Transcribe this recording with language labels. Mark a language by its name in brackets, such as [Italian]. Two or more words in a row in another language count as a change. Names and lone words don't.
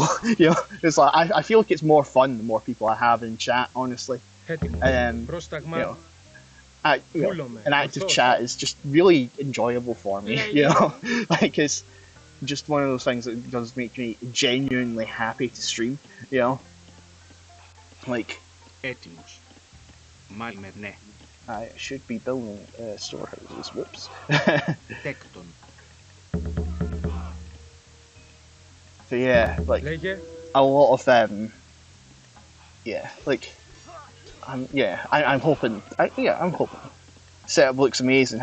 [English] It's like I feel like it's more fun the more people I have in chat, honestly. And an active chat is just really enjoyable for me. You know, like it's just one of those things that does make me genuinely happy to stream. You know, like. [Greek] Έτοιμος. Μάλιστα, ναι. [English] I should be building storehouses. Whoops. [Greek] Τέκτον. [English] So yeah, like a lot of yeah, like I'm hoping. I'm hoping. Setup looks amazing.